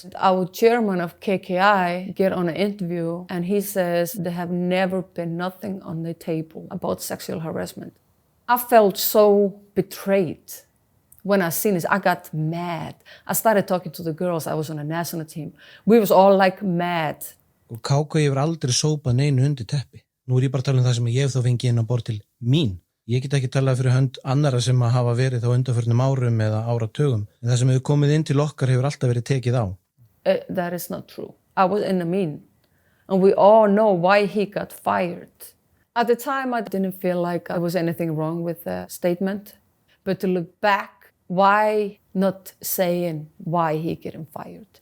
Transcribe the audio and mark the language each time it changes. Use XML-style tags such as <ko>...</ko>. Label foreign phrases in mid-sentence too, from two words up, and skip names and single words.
<en>Our chairman of KKI get on an interview, and he says there have never been nothing on the table about sexual harassment. I felt so betrayed when I seen this. I got mad. I started talking to the girls. I was on a national team. We was all like mad.</en> <is>Og KK hefur aldrei sópað neinu undir teppi. Nú ég bara tala það sem ég hef þá fengið inn á borð til mín. Ég get ekki talað fyrir hönd annara sem hafa verið á undanförnum árum eða áratugum. En það sem hefur komið inn til okkar hefur alltaf verið tekið á.</is> <en>That is not true. I was in the meeting, and we all know why he got fired. At the time, I didn't feel like there was anything wrong with the statement. But to look back, why not saying why he getting fired?</en>